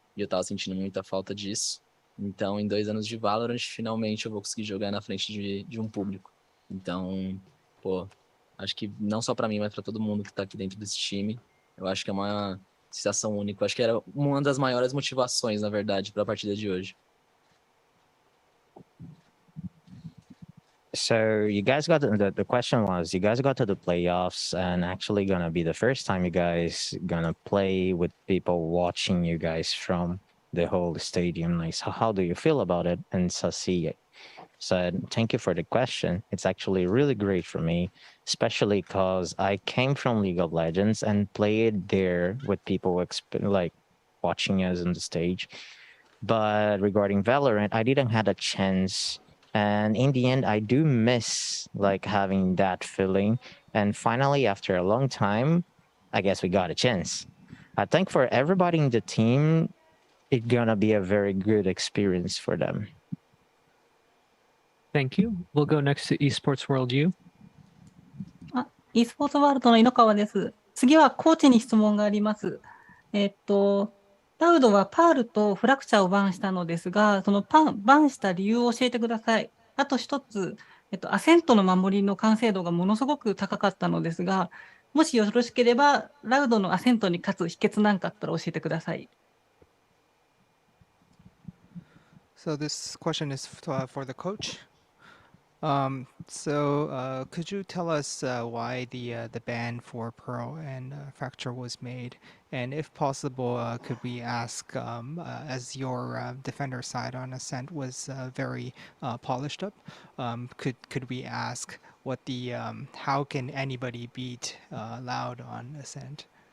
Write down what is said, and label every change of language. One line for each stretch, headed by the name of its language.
Portuguese: E eu tava sentindo muita falta disso. Então, em 2 anos de Valorant, finalmente eu vou conseguir jogar na frente de um público. Então, pô, acho que não só pra mim, mas pra todo mundo que tá aqui dentro desse time, eu acho que é uma sensação única. Eu acho que era uma das maiores motivações, na verdade, para a partida de hoje.
English: So you guys got the question was you guys got to the playoffs and actually gonna be the first time you guys gonna play with people watching you guys from the whole stadium. Like, so how do you feel about it? And Sasi said, thank you for the question. It's actually really great for me, especially because I came from League of Legends and played there with people like watching us on the stage. But regarding Valorant, I didn't had a chance. And in the end, I do miss like having that feeling. And finally, after a long time, I guess we got a chance. I think for everybody in the team, it's gonna be a very good experience for them. Thank you. We'll go next to Esports World U.
Japanese: e スポーツワールドの猪川です。次はコーチに質問があります。ラウドはパールとフラクチャーをバンしたのですが、そのバンした理由を教えてください。あと一つ、アセントの守りの完成度がものすごく高かったのですが、もしよろしければ、ラウドのアセントに勝つ秘訣なんかあったら教えてください。
English: So this question is for the coach. Could you tell us why the ban for Pearl and Fracture was made? And if possible, could we ask, as your defender side on Ascent was very polished up, could we ask what the how can anybody beat Loud on Ascent?